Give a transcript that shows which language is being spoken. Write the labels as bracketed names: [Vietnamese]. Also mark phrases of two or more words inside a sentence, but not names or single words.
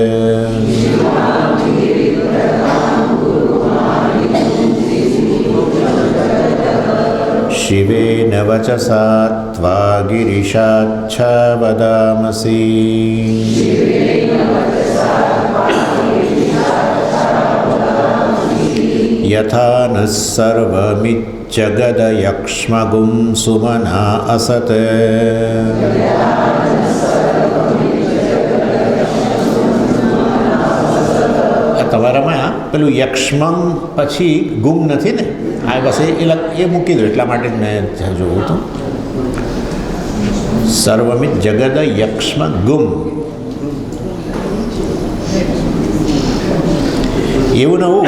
[Sanskrit] शिवेन वचसा त्वा गिरिशाच्छ वदामसि यथा नः सर्वमिज्जगदयक्ष्मगुं सुमना असत् [Gujarati] તમારામાં પેલું યક્ષ્મં પછી ગુમ નથી ને, આ બસ એ મૂકી દો એટલા માટે મેં જોયું હતું. [Sanskrit] सर्वमित जगद यक्ष्म गुम [Gujarati] એવું નવું.